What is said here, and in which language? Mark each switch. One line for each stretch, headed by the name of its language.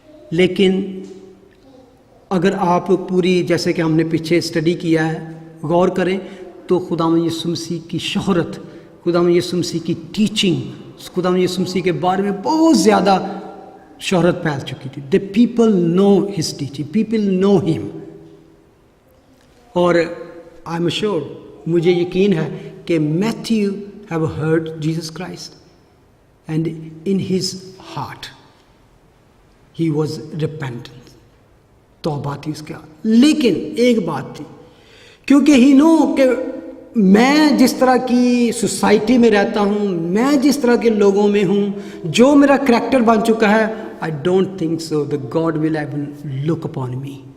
Urdu: لیکن اگر آپ پوری، جیسے کہ ہم نے پیچھے اسٹڈی کیا ہے، غور کریں تو خداوند یسوع مسیح کی شہرت، خداوند یسوع مسیح کی ٹیچنگ، خداوند یسوع مسیح کے بارے میں بہت زیادہ شہرت پھیل چکی تھی.
English: The people know his teaching, people know him. اور I am sure,
Urdu: مجھے یقین ہے کہ
English: Matthew have heard Jesus Christ and in his heart he was repentant,
Urdu: توبہ تھی اس کے ہاتھ. لیکن ایک بات تھی، کیونکہ ہی نو کہ میں جس طرح کی سوسائٹی میں رہتا ہوں، میں جس طرح کے لوگوں میں ہوں، جو میرا کریکٹر بن چکا ہے،
English: I don't think so the god will even look upon me,